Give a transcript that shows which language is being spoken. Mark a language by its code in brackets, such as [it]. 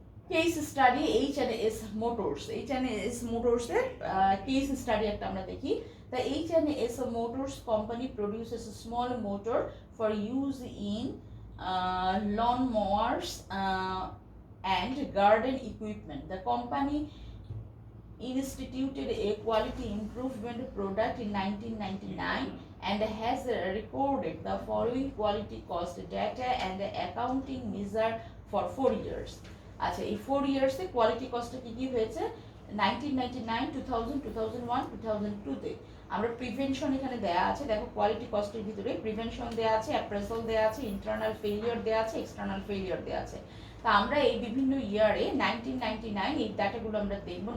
[bn] Case study H&S motors, H&S মোটরসের case study একটা আমরা দেখি। [en] The H&S Motors company produces a small motor for use in lawn mowers and garden equipment. The company instituted a quality improvement product in 1999 and has recorded the following quality cost data and accounting measure for 4 years. [bn] আচ্ছা, এই 4 years এ quality কস্টে কি হয়েছে 1999, 2000, 2001, 2002 তে। আমরা prevention এখানে দেয়া আছে, দেখো কোয়ালিটি কস্টের ভিতরে প্রিভেনশন দেয়া আছে, অ্যাপ্রেজাল দেয়া আছে, ইন্টারনাল ফেলিওর দেয়া আছে, এক্সটার্নাল ফেলিওর দেয়া আছে। তা আমরা এই বিভিন্ন ইয়ারে 1999 এই ডাটাগুলো আমরা দেখবো।